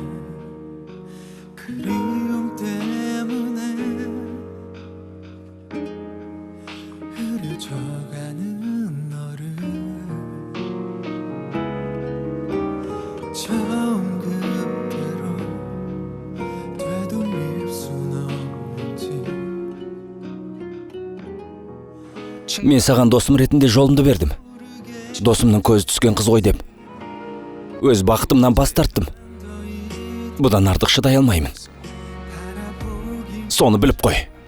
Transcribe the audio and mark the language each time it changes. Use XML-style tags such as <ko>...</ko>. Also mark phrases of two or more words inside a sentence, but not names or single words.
<ko>그리움 때문에 흐려져가는 너를 처음 그대로 되돌릴 순 없는지</ko> <kk>Мен саған досым ретінде жолымды бердім. Досымның көзі түскен қыз ғой деп. Өз бақытымнан бас тарттым. Бұдан артық шыдай алмаймын. Соны біліп қой.</kk>